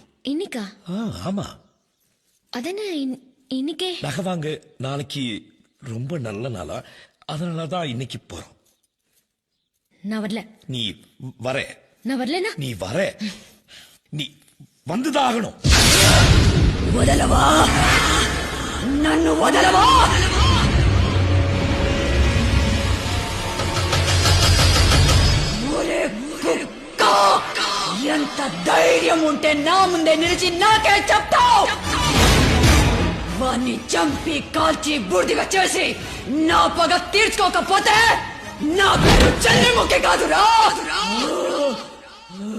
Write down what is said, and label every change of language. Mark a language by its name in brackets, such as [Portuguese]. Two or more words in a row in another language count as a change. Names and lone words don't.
[Tamil] இன்னைக்கா? ஆமா. அதென்ன இன்னைக்கே? நகை வாங்க நாளைக்கு ரொம்ப நல்ல நாளா, அதனாலதான் இன்னைக்கு போறோம். நான் வரல. நீ வர. நான் வரலனா? நீ வர. நீ வந்துதான் ఆగணும். [Telugu] వదలవా నన్ను వదలవా ఒరే కుక్క ఎంత ధైర్యం ఉంటే నా ముందే నిలిచి నాకే చెప్తావు వాణ్ణి చంపి కాల్చి బూడిదగా చేసి నా పగ తీర్చుకోకపోతే నా పేరు చంద్రముఖి కాదురా